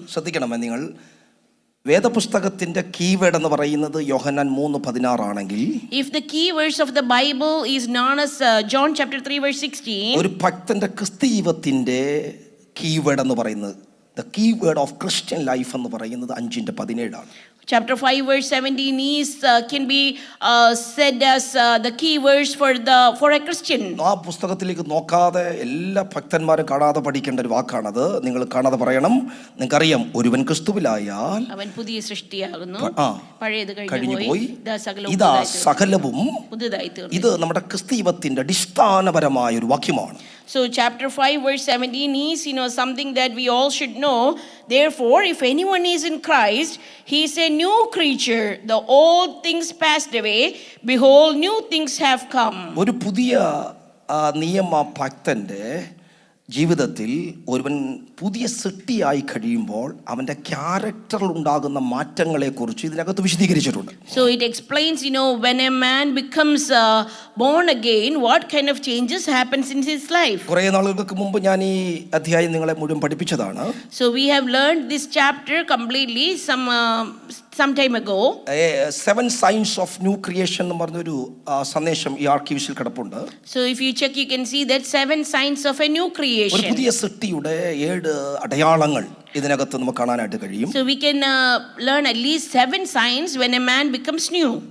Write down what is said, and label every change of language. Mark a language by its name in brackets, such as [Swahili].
[Malayalam] ശ്രദ്ധിക്കണമേ നിങ്ങൾ, വേദപുസ്തകത്തിന്റെ കീവേഡ് എന്ന് പറയുന്നത് യോഹന്നാൻ 3:16 ആണെങ്കിൽ, [English] if the key verse of the Bible is known as John chapter 3 verse 16, [Malayalam] ഒരു ഭക്തന്റെ ക്രിസ്തീയത്തിന്റെ കീവേഡ് എന്ന് പറയുന്നത്, [English] the keyword of Christian life [Malayalam] എന്ന് പറയുന്നത് 5:17 ആണ്. [English] Chapter 5 verse 17 is can be said as the key verse for a Christian. [Malayalam] ആ പുസ്തകത്തിലേക്ക് നോക്കാതെ എല്ലാ ഭക്തന്മാരും കാണാതെ പഠിക്കേണ്ട ഒരു വാക്കാണത്. നിങ്ങൾ കാണാതെ പറയണം. നിങ്ങൾക്കറിയാം, ഒരുവൻ ക്രിസ്തുവിലായാൽ അവൻ പുതിയ സൃഷ്ടിയാകുന്നു, പഴയത് കഴിഞ്ഞുപോയി, ഇതാ സകലവും പുതുതായി തീർന്നു. ഇത് നമ്മുടെ ക്രിസ്തീയത്തിന്റെ അടിസ്ഥാനപരമായ ഒരു വാക്യമാണ്. [English] So chapter 5 verse 17 is something that we all should know. Therefore, if anyone is in Christ, he is a new creature. The old things passed away, behold, new things have come. [Malayalam] ഒരു പുതിയ നിയമ ഭക്തന്റെ ജീവിതത്തിൽ ഒരുവൻ പുതിയ സൃഷ്ടിയായി കഴിയുമ്പോൾ അവൻ്റെ ക്യാരക്ടറിൽ ഉണ്ടാകുന്ന മാറ്റങ്ങളെക്കുറിച്ച് ഇതിനകത്ത് വിശദീകരിച്ചിട്ടുണ്ട്. [English] So it explains, when a man becomes born again, what kind of changes happens in his life. [Malayalam] കുറേ നാളുകൾക്ക് മുമ്പ് ഞാൻ ഈ അധ്യായം നിങ്ങളെ മുഴുവൻ പഠിപ്പിച്ചതാണ്. [English] So we have learned this chapter completely some some time ago. 7 signs of new creation [Malayalam] എന്ന് പറഞ്ഞൊരു സന്ദേശം ഈ ആർക്കീവ്സിൽ കിടപ്പുണ്ട്. [English] So if you check, you can see that 7 signs of a new [Malayalam] ഒരു [English] creation. [Malayalam] പുതിയ സൃഷ്ടിയുടെ 7 അടയാളങ്ങൾ ഇതിനകത്ത് നമുക്ക് കാണാനായിട്ട് കഴിയും. [English] So we can learn at least 7 signs when a man becomes new.